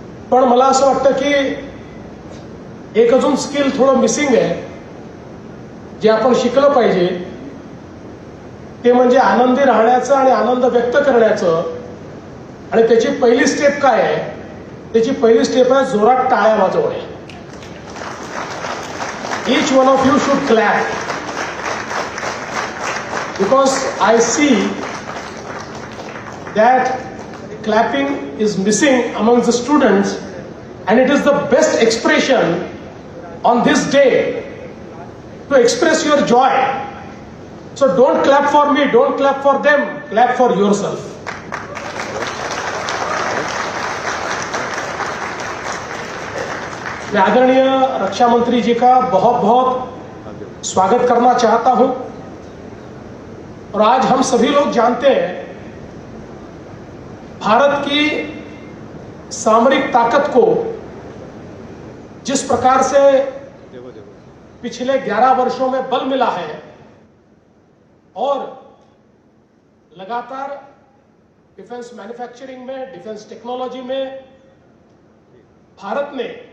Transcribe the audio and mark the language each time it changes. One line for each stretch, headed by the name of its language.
Marathi: पण मला असं वाटतं की एक अजून स्किल थोडं मिसिंग आहे, जे आपण शिकलं पाहिजे. ते म्हणजे आनंदी राहण्याचं आणि आनंद व्यक्त करण्याचं. आणि त्याची पहिली स्टेप काय आहे? त्याची पहिली स्टेप आहे जोरात टाळ्या वाजवणे.
English: Each one of you should clap. because I see that clapping is missing among the students, and it is the best expression on this day to express your joy. So don't clap for me, don't clap for them, clap for yourself.
Hindi: मैं आदरणीय रक्षा मंत्री जी का बहुत बहुत स्वागत करना चाहता हूं। और आज हम सभी लोग जानते हैं भारत की सामरिक ताकत को जिस प्रकार से पिछले 11 वर्षों में बल मिला है और लगातार डिफेंस मैन्युफैक्चरिंग में, डिफेंस टेक्नोलॉजी में भारत ने